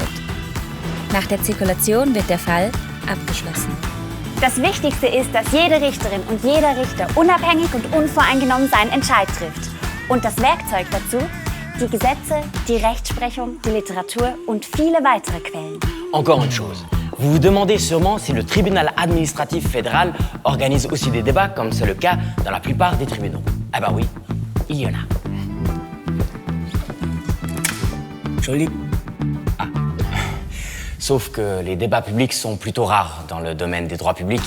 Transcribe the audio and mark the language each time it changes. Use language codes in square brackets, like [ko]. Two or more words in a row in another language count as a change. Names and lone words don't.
[de] Nach der Zirkulation wird der Fall abgeschlossen. Das Wichtigste ist, dass jede Richterin und jeder Richter unabhängig und unvoreingenommen seinen Entscheid trifft. Und das Werkzeug dazu? Die Gesetze, die Rechtsprechung, die Literatur und viele weitere Quellen. [fr] Encore une chose, Vous vous demandez sûrement si le tribunal administratif fédéral organise aussi des débats, comme c'est le cas dans la plupart des tribunaux. Ah bah oui, il y en a. Joli. Ah. Sauf que les débats publics sont plutôt rares dans le domaine des droits publics.